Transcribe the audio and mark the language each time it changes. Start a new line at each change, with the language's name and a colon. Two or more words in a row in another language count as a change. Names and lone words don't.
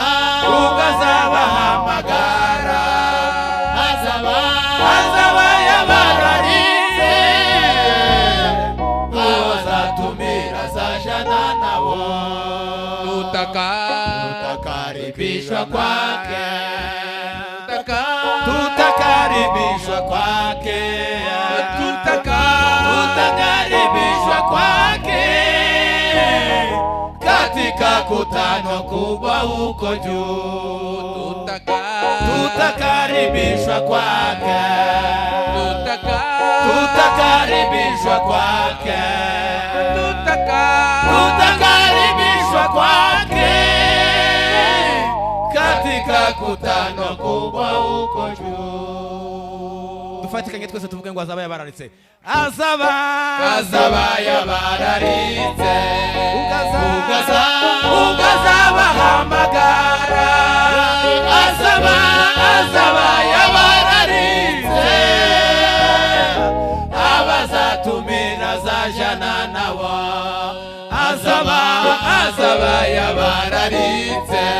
Kinyarwanda: azabahamagara azaba yabararitse abazatumira azajana nabo
Swahili: tutakaribishwa kwake tutakaribishwa kwake tutakaribishwa kwake katika kutano kubwa huko juu tutakaribishwa kwake tutakaribishwa kwake tutakaribishwa kwake katika kutano kubwa huko juu
Kinyarwanda: dufatikanye twese tuvuge ngo azaba yabararitse azaba yabararitse ugazabahamagara azaba yabararitse abazatumira azajana nabo azaba yabararitse